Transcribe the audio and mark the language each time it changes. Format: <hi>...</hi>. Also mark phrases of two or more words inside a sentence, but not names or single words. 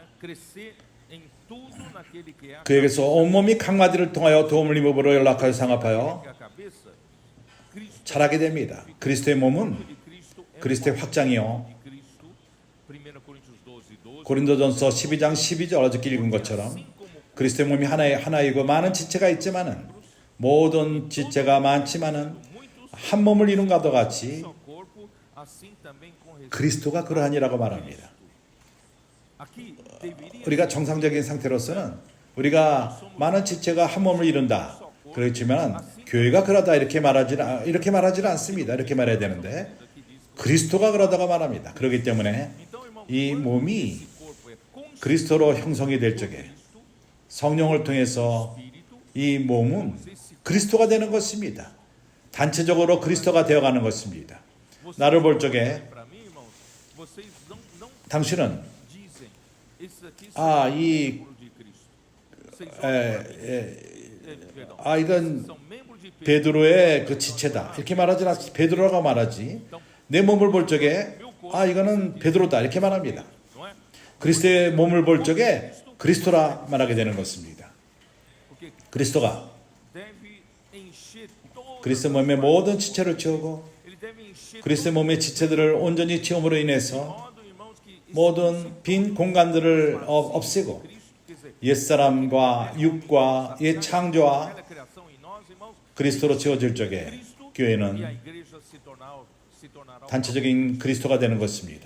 <pt>Crescer em tudo naquele que é a</pt> <ko>그에게서 온몸이 각마디를 통하여 도움을 입음으로 연락하여 상합하여</ko> <pt>que é a cabeça. Cristo,</pt> <ko>자라게 됩니다. 그리스도의 몸은</ko> <pt>de Cristo é</pt> <ko>그리스도의</ko> <pt>o</pt> <ko>확장이요.</ko> <pt>corpo de Cristo. 1 Coríntios 12:12.</pt> <ko>고린도전서 12장 12절 어저께 읽은 것처럼 그리스도의 몸이 하나이고 많은 지체가 있지만은 모든 지체가 많지만은 한 몸을 이룬 것과 같이</ko> <pt>Só corpo, assim também com respeito.</pt> <ko>그리스도가 그러하니라고 말합니다.</ko> <pt>Aqui deveria</pt> <ko>우리가 정상적인 상태로서는 우리가 많은 지체가 한 몸을 이룬다. 그렇지만 교회가 그러다 이렇게 말하지는 않습니다. 이렇게 말해야 되는데 그리스도가 그러다가 말합니다. 그렇기 때문에</ko> <pt>então, irmão,</pt> <ko>이 몸이</ko> <pt>esse corpo é constituído</pt> <ko>그리스도로 형성이 될 적에 성령을 통해서 이 몸은 그리스도가 되는 것입니다. 단체적으로 그리스도가 되어가는 것입니다. 나를 볼 적에</ko> <pt>para mim, irmãos, vocês não</pt> <ko>당신은</ko> <pt>dizem esses aqui são</pt> <ko>이</ko> <pt>o corpo de Cristo. Vocês olham</pt> <ko>이건 베드로의 그 지체다 이렇게 말하지 않습니다. 베드로가 말하지 내 몸을 볼 적에 이거는 베드로다 이렇게 말합니다. 그리스도의 몸을 볼 적에 그리스도라 말하게 되는 것입니다. 그리스도가 그리스도 몸의 모든 지체를 채우고 그리스도 몸의 지체들을 온전히 채움으로 인해서 모든 빈 공간들을 없애고 옛사람과 육과 옛 창조와 그리스도로 채워질 적에 교회는 단체적인 그리스도가 되는 것입니다.</ko>